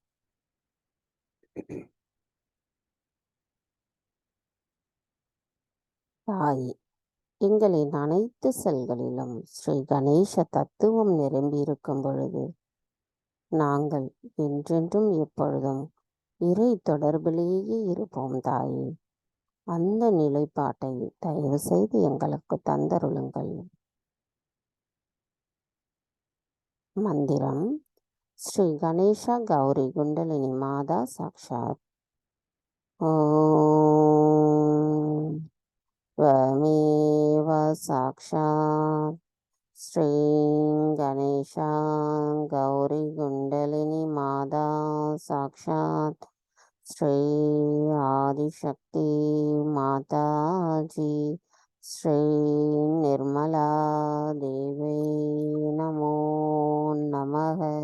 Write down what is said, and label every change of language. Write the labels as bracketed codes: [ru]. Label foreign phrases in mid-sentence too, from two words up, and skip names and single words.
[ta] தாய், எங்களின் அனைத்து செல்களிலும் ஸ்ரீ கணேச தத்துவம் நிரம்பியிருக்கும் பொழுது நாங்கள் என்றென்றும் எப்பொழுதும் இறை தொடர்பிலேயே இருப்போம். தாயே, அந்த நிலைப்பாட்டை தயவு செய்து எங்களுக்கு தந்தருளுங்கள். [sa] மந்திரம் श्री गणेश गौरी कुण्डलिनी माता साक्षात्. ஓம் त्वमेव साक्षात् श्री गणेश गौरी कुण्डलिनी माता साक्षात् श्री आदिशक्ति माताजी श्री निर्मला देवे नमो नमः.